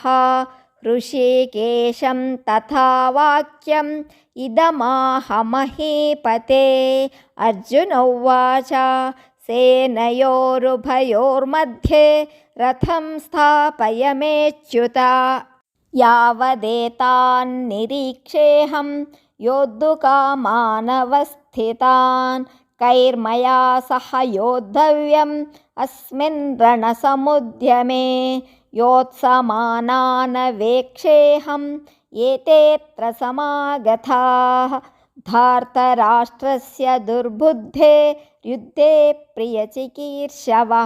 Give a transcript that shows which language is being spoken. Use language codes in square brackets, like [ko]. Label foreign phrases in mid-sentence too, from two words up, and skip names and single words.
[sa] ഹൃഷീകേശം തഥാ വാക്യം ഇദമാഹ മഹീപതേ. അർജുന ഉവാച സേനയോരുഭയോർमध्ये രഥം സ്ഥാപയമേച്യുത. യാവദേതാൻ നിരീക്ഷേഹം योद्धुकामानवस्थितान् कैर्मया सह योद्धव्यम् अस्मिन् रणसमुद्यमे योत्समानानवेक्षेऽहम् एतेऽत्र समागताः धार्तराष्ट्रस्य दुर्बुद्धे युद्धे प्रियचिकीर्षवः।